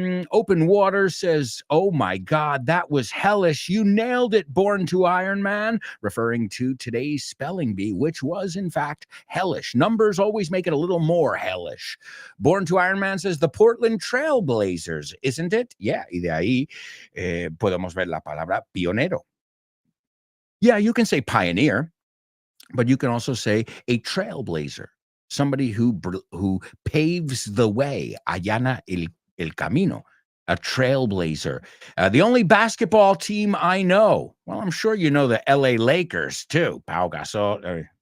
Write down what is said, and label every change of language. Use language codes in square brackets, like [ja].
[en] Open Water says, oh my God, that was hellish. You nailed it, Born to Iron Man, referring to today's spelling bee, which was, in fact, hellish. Numbers always make it a little more hellish. Born to Iron Man says, the Portland Trail Blazers, isn't it? [es] Yeah, y de ahí podemos ver la palabra pionero. [en] Yeah, you can say pioneer, but you can also say a trailblazer, somebody who paves the way, [es] allana el camino, [en] a trailblazer. The only basketball team I know, well, I'm sure you know the LA Lakers too, Pau Gasol.